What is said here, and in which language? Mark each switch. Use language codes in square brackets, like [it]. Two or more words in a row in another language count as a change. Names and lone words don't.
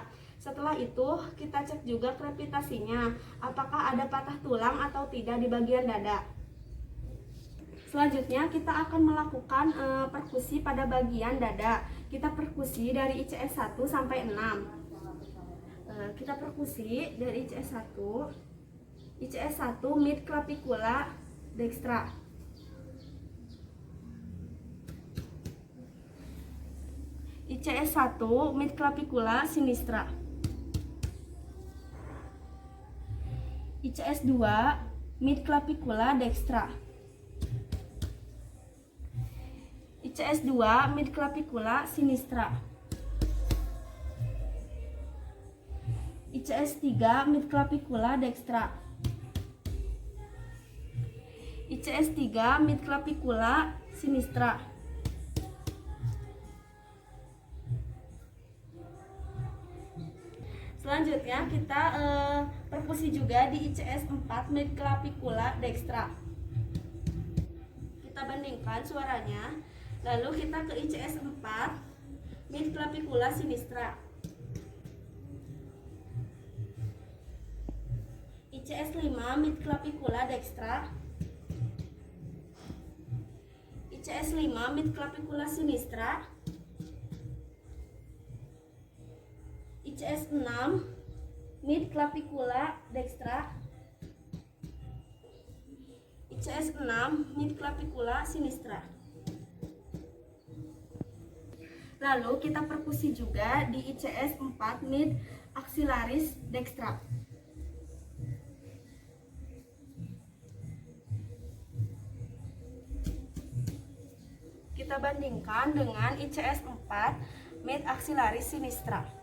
[id] Setelah itu kita cek juga krepitasinya, apakah ada patah tulang atau tidak di bagian dada. Selanjutnya kita akan melakukan perkusi pada bagian dada. Kita perkusi dari ICS 1 sampai 6. Kita perkusi dari ICS 1. [la] ICS 1 mid clavicula dextra. ICS 1 mid clavicula sinistra. ICS 2 mid clavicula dextra. ICS 2 mid clavicula sinistra. ICS 3 midclavicula dextra. ICS 3 midclavicula sinistra. [id] Selanjutnya kita perkusi juga di ICS 4 [la] midclavicula dextra. [id] Kita bandingkan suaranya. Lalu kita ke ICS 4 [la] midclavicula sinistra. ICS 5 midclavicula dextra. ICS 5 midclavicula sinistra. ICS 6 midclavicula dextra. ICS 6 midclavicula sinistra. [id] Lalu kita perkusi juga di ICS 4 [la] mid axillaris dextra. [id] Kita bandingkan dengan ICS 4 [la] mid axillaris sinistra.